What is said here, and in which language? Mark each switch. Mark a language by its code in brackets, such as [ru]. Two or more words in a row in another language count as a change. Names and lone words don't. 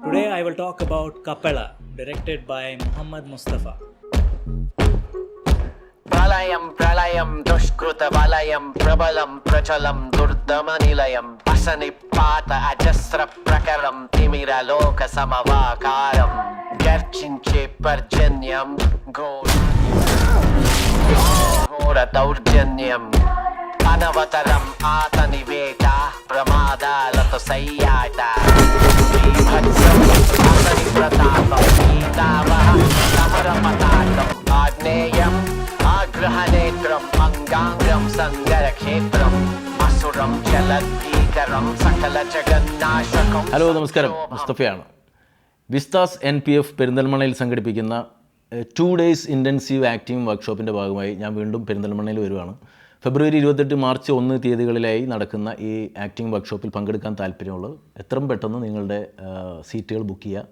[en] Today I will talk about Kapela, directed by Muhammad Mustafa. [te] ప్రళయం ప్రళయం దుష్కృత వలయం ప్రబలం ప్రచలం దుర్దమనిలయం అసని పాత అజస్ర ప్రకరం తిమిర లోక సమవాకారం గర్జించే పర్జన్యం ఘోర దౌర్జన్యం అనవతరం ఆతని వేట ప్రమాదాలతో సయ్యాట బీభత్సం అతని ప్రతాపం గీతావహ సమర పతాకం ఆగ్నేయం ఆగ్రహనేత్రం అంగాంగం సంగరక్షేత్రం అసురం జలధీకరం సకల జగన్నాశకం. [ml] ഹലോ നമസ്കാരം, മുസ്തഫയാണ്. വിസ്താസ് NPF പെരിന്തൽമണ്ണയിൽ സംഘടിപ്പിക്കുന്ന 2 days [en] intensive acting workshopൻ്റെ [ml] ഭാഗമായി ഞാൻ വീണ്ടും പെരിന്തൽമണ്ണയിൽ വരുവാണ്. ഫെബ്രുവരി 28, മാർച്ച് 1 തീയതികളിലായി നടക്കുന്ന ഈ [en] acting workshopൽ [ml] പങ്കെടുക്കാൻ താല്പര്യമുള്ളത് എത്രയും പെട്ടെന്ന് നിങ്ങളുടെ [en] seatകൾ book [ml] ചെയ്യുക.